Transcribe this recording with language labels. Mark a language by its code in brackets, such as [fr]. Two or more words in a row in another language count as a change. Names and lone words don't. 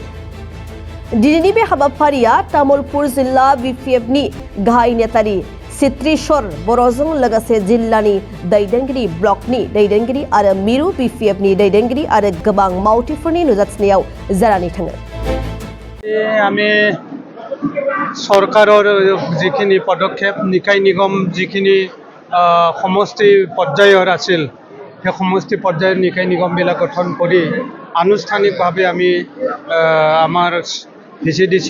[brx] दिनैनि बे हाबाफारिया तामुलपुर जिल्ला बिपिएफनि गाहाय नेतारि चित्रेश्वर बर'जों लोगोसे जिल्लानि दैदेनगिरि ब्लकनि दैदेनगिरि आरो मिरु बिपिएफनि दैदेनगिरि आरो गोबां मावथिफोरनि नुजाथिनायाव जानानै थाङो। [as] আমি চৰকাৰৰ যিখিনি পদক্ষেপ নিকায় নিগম যিখিনি সমষ্টি পৰ্যায়ৰ আছিল সেই সমষ্টি পৰ্যায়ৰ নিকায় নিগমবিলাক গঠন কৰি আনুষ্ঠানিকভাৱে আমি আমাৰ ভিচিডিচি